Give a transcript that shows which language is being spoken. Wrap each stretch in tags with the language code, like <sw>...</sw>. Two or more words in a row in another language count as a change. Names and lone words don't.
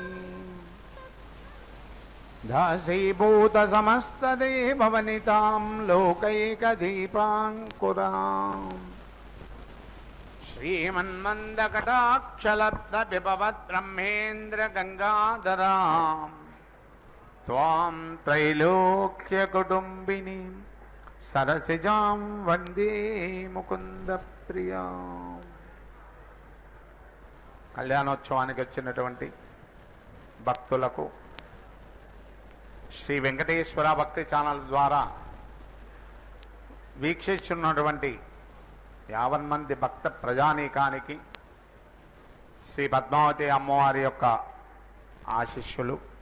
<sa>दासीभूतसमस्तदेववनितां लोकैकदीपाङ्कुराम् श्रीमन्मन्दकटाक्षलब्धविभवद्ब्रह्मेन्द्रगङ्गाधराम् त्वां त्रैलोक्यकुटुम्बिनीं सरसिजां वन्दे मुकुन्दप्रियाम्।</sa> <te>కళ్యాణోత్సవానికి వచ్చినటువంటి భక్తులకు శ్రీ వెంకటేశ్వర భక్తి ఛానల్ ద్వారా వీక్షిస్తున్నటువంటి 50 మంది భక్త ప్రజానీకానికి శ్రీ పద్మావతి అమ్మవారి యొక్క ఆశీస్సులు.</te>